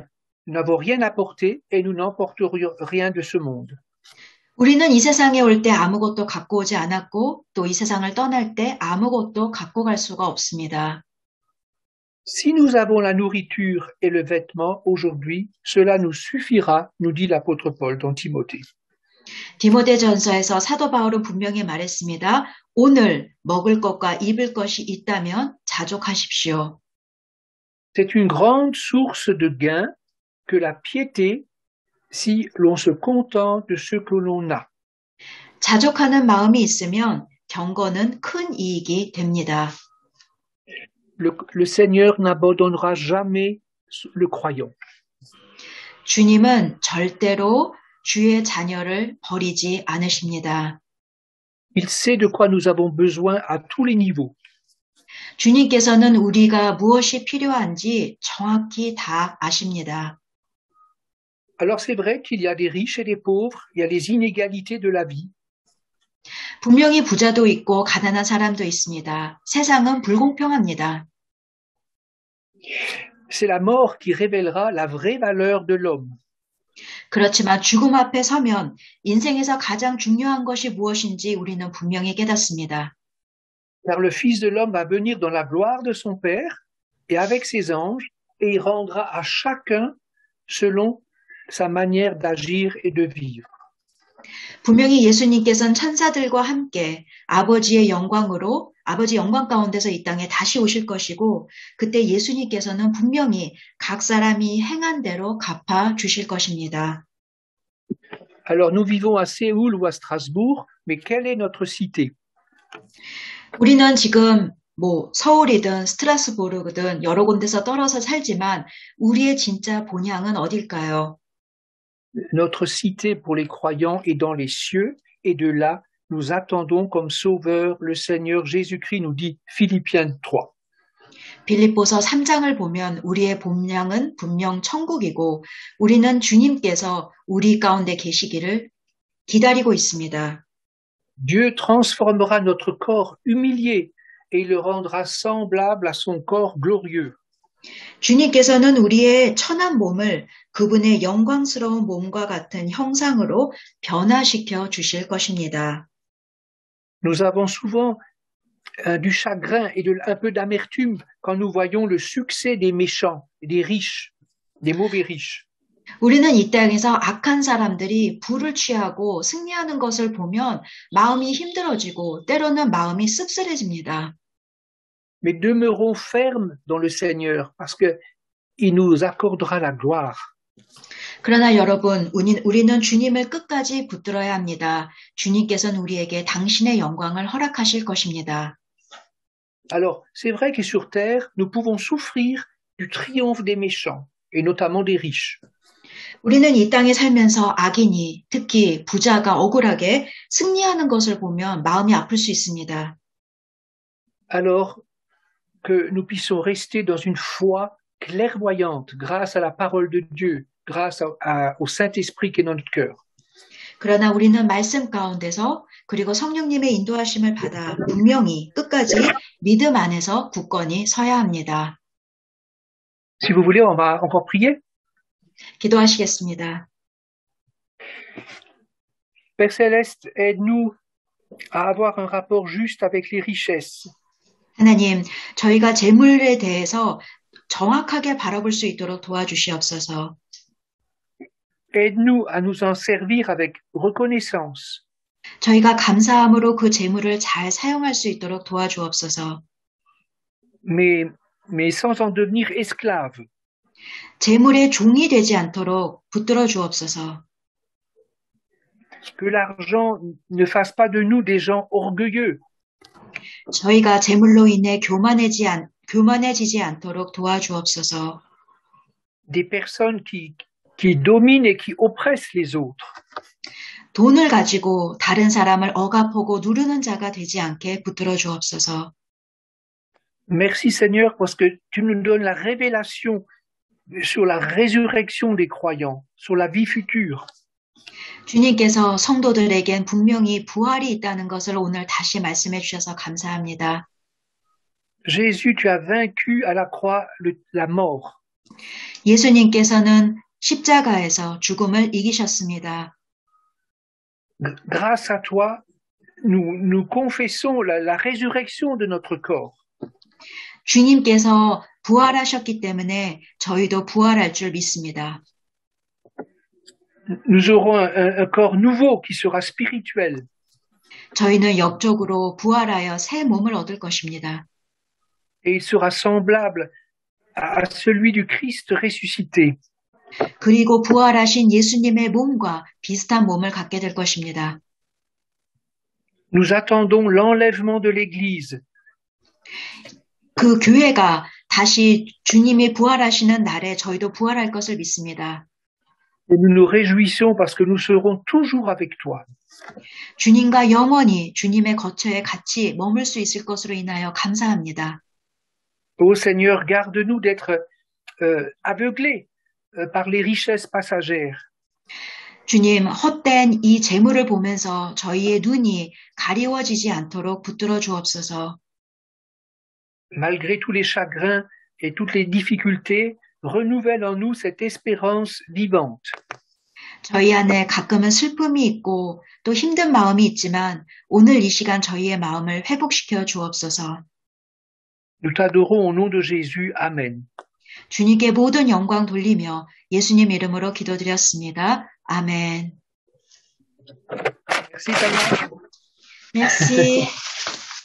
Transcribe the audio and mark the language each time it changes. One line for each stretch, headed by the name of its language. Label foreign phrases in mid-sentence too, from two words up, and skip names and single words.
French: Nous n'avons rien à porter et nous n'emporterons rien de ce monde.
Korean: 우리는 이 세상에 올 때 아무것도 갖고 오지 않았고 또 이 세상을 떠날 때 아무것도 갖고 갈 수가 없습니다.
French: Si nous avons la nourriture et le vêtement aujourd'hui, cela nous suffira, nous dit l'apôtre Paul dans Timothée.
Korean: 디모데전서에서 사도 바울은 분명히 말했습니다. 오늘 먹을 것과 입을 것이 있다면 자족하십시오.
French: C'est une grande source de gain que la piété si l'on se contente de ce que l'on a.
Korean: 자족하는 마음이 있으면 경건은 큰 이익이 됩니다.
French: Le Seigneur n'abandonnera jamais le croyant.
Korean: 주님은 절대로 주의 자녀를 버리지 않으십니다.
French: Il sait de quoi nous avons besoin à tous les niveaux.
Korean: 주님께서는 우리가 무엇이 필요한지 정확히 다 아십니다.
French: Alors c'est vrai qu'il y a des riches et des pauvres, il y a les inégalités de la vie.
Korean: 분명히 부자도 있고 가난한 사람도 있습니다. 세상은 불공평합니다.
French: C'est la mort qui révélera la vraie valeur de l'homme.
Korean: 그렇지만 죽음 앞에 서면 인생에서 가장 중요한 것이 무엇인지 우리는 분명히 깨닫습니다.
French: Car le Fils de l'homme va venir dans la gloire de son Père et avec ses anges, et il rendra à chacun selon sa manière d'agir et de vivre.
Korean: 분명히 예수님께서는 천사들과 함께 아버지의 영광으로 아버지 영광 가운데서 이 땅에 다시 오실 것이고 그때 예수님께서는 분명히 각 사람이 행한 대로 갚아 주실 것입니다.
French: Alors nous vivons à Séoul ou à Strasbourg, mais quelle est notre cité?
Korean: 우리는 지금 서울이든 스트라스부르든 여러 군데서 떨어져 살지만 우리의 진짜 본향은 어딜까요?
French: Notre cité pour les croyants est dans les cieux, et de là, nous attendons comme sauveur le Seigneur Jésus-Christ, nous dit Philippiens 3.
Korean: 빌립보서 3장을 보면 우리의 본향은 분명 천국이고 우리는 주님께서 우리 가운데 계시기를 기다리고 있습니다.
French: Dieu transformera notre corps humilié et il le rendra semblable à son corps glorieux.
Korean: 주님께서는 우리의 천한 몸을 그분의 영광스러운 몸과 같은 형상으로 변화시켜 주실 것입니다.
French: Nous avons souvent du chagrin et un peu d'amertume quand nous voyons le succès des méchants, des riches, des mauvais riches.
Korean: 우리는 이 땅에서 악한 사람들이 부를 취하고 승리하는 것을 보면 마음이 힘들어지고 때로는 마음이 씁쓸해집니다.
French: Mais demeurons fermes dans le Seigneur parce que il nous accordera la gloire.
Korean: 그러나 여러분, 우리는 주님을 끝까지 붙들어야 합니다. 주님께서는 우리에게 당신의 영광을 허락하실 것입니다.
French: Alors, c'est vrai que sur terre, nous pouvons souffrir du triomphe des méchants, et notamment des riches.
Korean: 우리는 이 땅에 살면서 악인이, 특히 부자가 억울하게 승리하는 것을 보면 마음이 아플 수 있습니다.
French: Alors que nous puissions rester dans une foi clairvoyante grâce à la parole de Dieu, grâce au Saint-Esprit qui est dans notre cœur.
Korean: 그러나 우리는 말씀 가운데서 그리고 성령님의 인도하심을 받아 분명히 끝까지 믿음 안에서 굳건히 서야 합니다.
French: Si vous voulez, on va encore prier.
Korean: 기도하시겠습니다.
French: Père Céleste, aide-nous à avoir un rapport juste avec les richesses.
Korean: 하나님, 저희가 재물에 대해서 정확하게 바라볼 수 있도록 도와주시옵소서.
French: Aide-nous à nous en servir avec reconnaissance.
Korean: 저희가 감사함으로 그 재물을 잘 사용할 수 있도록 도와주옵소서.
French: Mais sans en devenir esclave.
Korean: 재물의 종이 되지 않도록 붙들어 주옵소서.
French: Que l'argent ne fasse pas de nous des gens orgueilleux.
Korean: 저희가 재물로 인해 교만해지지 않도록 도와주옵소서.
French: Des personnes qui dominent et qui oppressent les autres.
Korean: 돈을 가지고 다른 사람을 억압하고 누르는 자가 되지 않게 붙들어 주옵소서.
French: Merci Seigneur parce que tu nous donnes la révélation sur la résurrection des croyants, sur la vie future.
Korean: 주님께서 성도들에겐 분명히 부활이 있다는 것을 오늘 다시 말씀해 주셔서 감사합니다.
French: Jésus, tu as vaincu à la croix la mort.
Korean: 예수님께서는 십자가에서 죽음을 이기셨습니다.
French: Grâce à toi, nous confessons la résurrection de notre corps.
Korean: 주님께서 부활하셨기 때문에 저희도 부활할 줄 믿습니다.
French: Nous aurons un corps nouveau qui sera spirituel.
Korean: 저희는 영적으로 부활하여 새 몸을 얻을 것입니다.
French: Et il sera semblable à celui du Christ ressuscité.
Korean: 그리고 부활하신 예수님의 몸과 비슷한 몸을 갖게 될 것입니다.
French: Nous attendons l'enlèvement de l'Église.
Korean: 그 교회가 다시 주님이 부활하시는 날에 저희도 부활할 것을 믿습니다.
French: Et nous nous réjouissons parce que nous serons toujours avec toi.
Korean: 주님과 영원히 주님의 거처에 같이 머물 수 있을 것으로 인하여 감사합니다.
French: Ô Seigneur, garde-nous d'être aveuglés par les richesses passagères.
Korean: 주님, 헛된 이 재물을 보면서 저희의 눈이 가리워지지 않도록 붙들어 주옵소서.
French: Malgré tous les chagrins et toutes les difficultés, renouvelle en nous cette espérance vivante.
Korean: 저희 안에 가끔은 슬픔이 있고 또 힘든 마음이 있지만 오늘 이 시간 저희의 마음을 회복시켜 주옵소서.
French: Nous t'adorons au nom de Jésus. Amen.
Korean: 주님께 모든 영광 돌리며 예수님 이름으로 기도드렸습니다. 아멘.
French: Merci, Tania. Merci.